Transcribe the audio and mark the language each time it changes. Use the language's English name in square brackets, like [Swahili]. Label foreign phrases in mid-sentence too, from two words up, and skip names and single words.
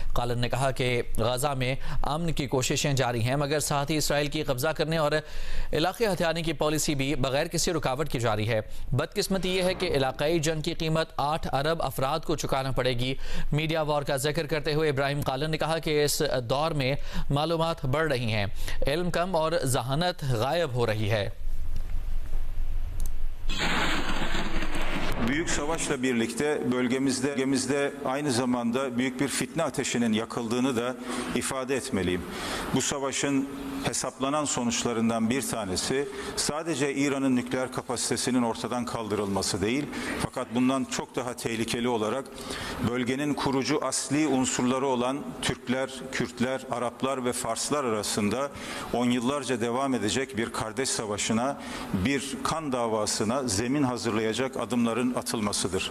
[Urdu] کالن نے کہا کہ غزہ میں امن کی کوششیں جاری ہیں مگر ساتھ ہی اسرائیل کی قبضہ کرنے اور علاقے ہتھیانے کی پالیسی بھی بغیر کسی رکاوٹ کے جاری ہے. بدقسمتی یہ ہے کہ علاقائی جنگ کی قیمت 8 ارب افراد کو چکانا پڑے گی. [English] media war [Urdu] کا ذکر کرتے ہوئے ابراہیم کالن نے کہا کہ اس دور میں معلومات بڑھ رہی ہیں، علم کم اور ذہانت غائب ہو رہی ہے. [Turkish] Büyük savaşla birlikte bölgemizde aynı zamanda büyük bir fitne ateşinin yakıldığını da ifade etmeliyim. Bu savaşın hesaplanan sonuçlarından bir tanesi sadece İran'ın nükleer kapasitesinin ortadan kaldırılması değil, fakat bundan çok daha tehlikeli olarak bölgenin kurucu asli unsurları olan Türkler, Kürtler, Araplar ve Farslar arasında 10 yıllarca devam edecek bir kardeş savaşına, bir kan davasına zemin hazırlayacak adımların atılmasıdır.